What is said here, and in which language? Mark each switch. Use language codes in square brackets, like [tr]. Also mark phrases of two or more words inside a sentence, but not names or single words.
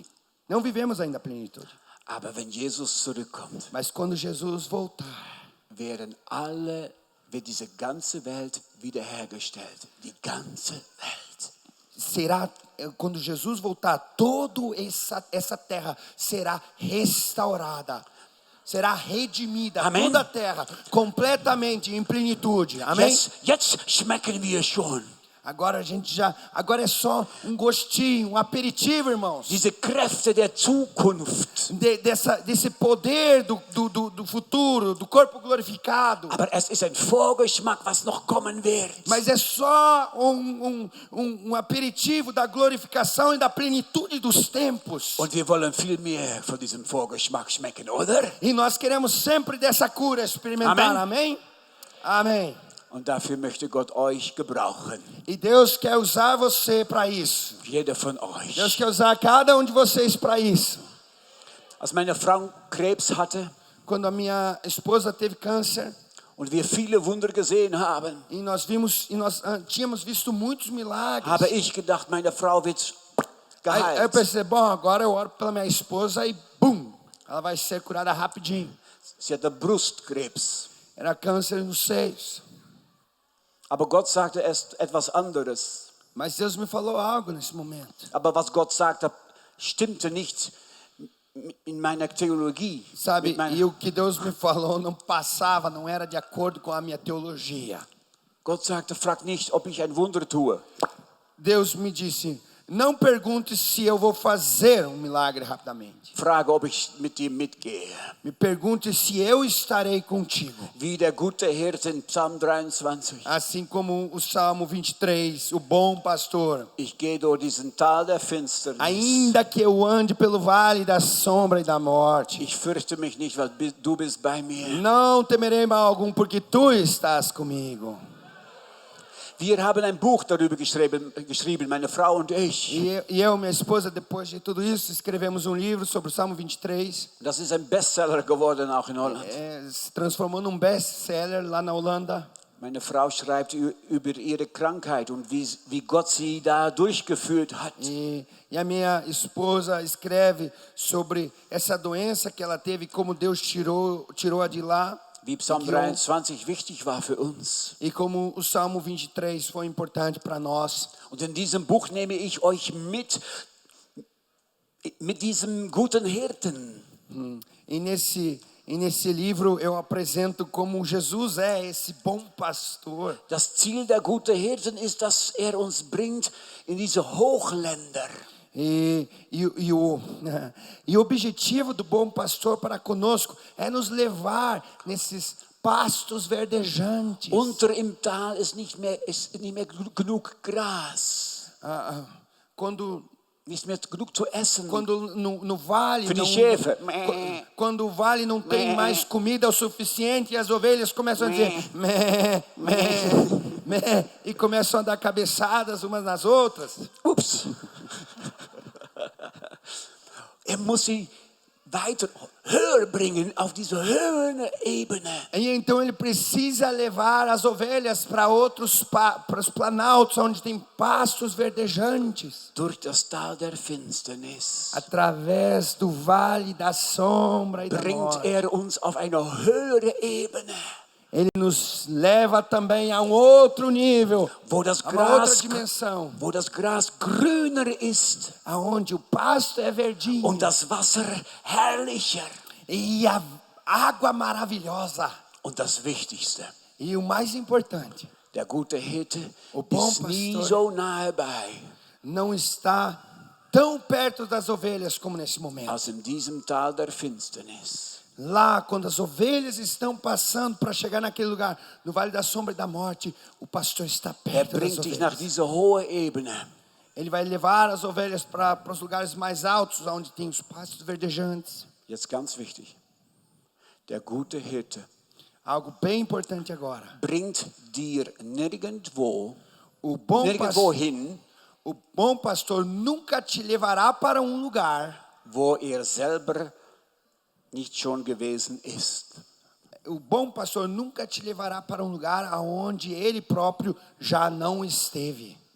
[pt] Não vivemos ainda a plenitude. [de] Aber wenn Jesus zurückkommt, [pt] Mas quando Jesus voltar, [de] wird diese ganze Welt wiederhergestellt. Die ganze Welt. [pt] será, quando Jesus voltar, toda essa terra será restaurada. Será redimida. Amém. Toda a terra, completamente em plenitude. Amém? [de] Jetzt schmecken wir schon. [pt] Agora agora é só um gostinho, um aperitivo, irmãos. [de] Diese Kräfte der Zukunft. [pt] Desse poder do futuro, do corpo glorificado. [de] Aber es ist ein Vorgeschmack, was noch kommen wird. [pt] Mas é só um aperitivo da glorificação e da plenitude dos tempos. [de] Und wir wollen viel mehr von diesem Vorgeschmack schmecken, oder? [pt] E nós queremos sempre dessa cura experimentar. Amém? Amém. [de] Und dafür möchte Gott euch gebrauchen. [pt] E Deus quer usar você para isso. [de] Jeder von euch. [pt] Deus quer usar cada um de vocês para isso. [de] Als meine Frau Krebs hatte [pt] Quando a minha esposa teve câncer [de] und wir viele Wunder gesehen haben, [pt] e nós tínhamos visto muitos milagres. [de] habe ich gedacht, meine Frau wird [pt] Aí eu [de] geheilt. [pt] pensei, bom, agora eu oro pela minha esposa e bum, ela vai ser curada rapidinho. [de] Sie hatte Brustkrebs. [pt] Era câncer nos seios. [de] Aber Gott sagte erst etwas anderes. [pt] Mas Deus me falou algo nesse momento. [de] Aber was Gott sagte, stimmte nicht in meiner Theologie. [pt] Sabe, [de] Mit meiner- [pt] e o que Deus me falou não era de acordo com a minha teologia. [de] Gott sagte, frag nicht, ob ich ein Wunder tue. [pt] Deus me disse, não pergunte se eu vou fazer um milagre rapidamente. [de] Frage, ob ich mit dir mitgehe. [pt] Me pergunte se eu estarei contigo. [de] Wie der gute Hirte in Psalm 23. [pt] Assim como o Salmo 23, o bom pastor. [de] Ich gehe durch diesen Tal der Finsternis. [pt] Ainda que eu ande pelo vale da sombra e da morte, [de] Ich fürchte mich nicht, weil du bist bei mir. [pt] não temerei mal algum, porque tu estás comigo. [de] Wir haben ein Buch darüber geschrieben, meine Frau und ich. [pt] E eu e minha esposa, depois de tudo isso, escrevemos um livro sobre o Salmo 23. [de] Das ist ein Bestseller geworden, auch in Holland. [pt] Se transformou num best-seller lá na Holanda. [de] Meine Frau schreibt über ihre Krankheit und wie Gott sie da durchgeführt hat. [pt] E a minha esposa escreve sobre essa doença que ela teve, como Deus tirou-a de lá. [de] Wie Psalm 23 wichtig war für uns. [pt] E como o Salmo 23 foi importante para nós. [de] Und in diesem Buch nehme ich euch mit diesem guten Hirten. [pt] E nesse livro eu apresento como Jesus é esse bom pastor. [de] Das Ziel der guten Hirten ist, dass uns bringt in diese Hochländer. [pt] E o objetivo do bom pastor para conosco é nos levar nesses pastos verdejantes. [de] Unter im Tal ist nicht mehr genug Gras. [pt] Quando [de] Nicht mehr genug zu essen. [pt] no vale [de] Für die Schafe. [pt] quando o vale não tem mais comida o suficiente e as ovelhas começam a dizer mé, mé, mé, e começam a dar cabeçadas umas nas outras. [de] Ups. Muss sie weiter höher bringen auf diese höhere Ebene. [pt] E então ele precisa levar as ovelhas para outros para os planaltos onde tem pastos verdejantes. [de] Durch das Tal der Finsternis [pt] Através do vale da sombra e da [de] bringt [pt] morte. [de] uns auf eine höhere Ebene, [pt] Ele nos leva também a um outro nível, [de] wo das [pt] a uma outra [de] Gras, [pt] dimensão, [de] wo das Gras grüner ist [pt] aonde o pasto é verdinho [de] und das Wasser herrlicher. [pt] e a água maravilhosa. [de] Und das Wichtigste, [pt] E o mais importante, [de] der gute Hirte [pt] O bom [de] ist nie [pt] pastor [de] so nahe bei, [pt] não está tão perto das ovelhas como nesse momento. [de] als in diesem Tal der Finsternis. [pt] Lá, quando as ovelhas estão passando para chegar naquele lugar, no vale da sombra e da morte, o pastor está perto das [de] Bringt dich nach [pt] ovelhas. [de] dieser hohen Ebene. [pt] Ele vai levar as ovelhas para os lugares mais altos, onde tem os pastos verdejantes. [de] Jetzt ganz wichtig. Der gute Hirte [pt] Algo bem importante agora. [de] bringt dir nirgendwo Hin, hin, [pt] o bom pastor nunca te levará para um lugar. [de] wo selber nicht schon gewesen ist. [pt] O bom pastor nunca te levará para um lugar aonde ele próprio já não esteve.